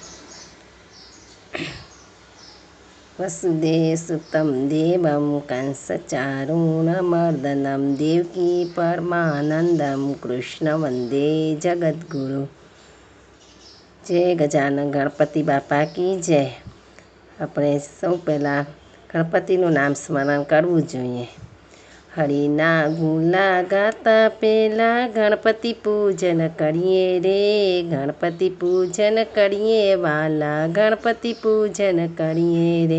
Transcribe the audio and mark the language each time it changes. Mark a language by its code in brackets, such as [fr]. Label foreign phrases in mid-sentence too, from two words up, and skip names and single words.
[sa] वसुदेव सुतं देवं कंसचारूणमर्दनं देवकी परमानंदं कृष्ण वंदे जगद्गुरु। [hi] जय गजानन गणपति बापा की जय। [gu] આપણે સૌ પહેલાં ગણપતિનું નામ સ્મરણ કરવું જોઈએ। હરિના ગુલા ગાતા પહેલાં ગણપતિ પૂજન કરીએ રે, ગણપતિ પૂજન કરીએ વાલા, ગણપતિ પૂજન કરીએ રે।